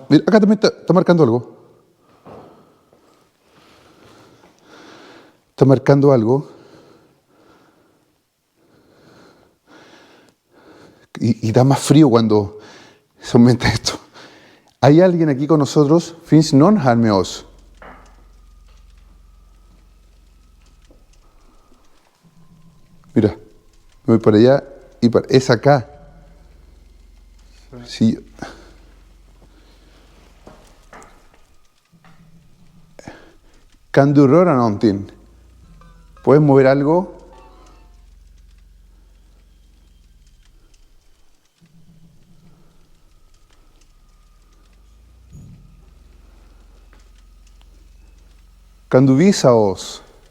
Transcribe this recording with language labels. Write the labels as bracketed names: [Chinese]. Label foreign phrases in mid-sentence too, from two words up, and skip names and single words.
[Spanish] Acá también está marcando algo. Está marcando algo. Y da más frío cuando se aumenta esto. Hay alguien aquí con nosotros, [Swedish] finns någon här med oss. [Spanish] Mira, me voy para allá y es acá. Sí. [Swedish] Kan du röra någonting? [Spanish] ¿Puedes mover algo? [Swedish] Kan du visa oss?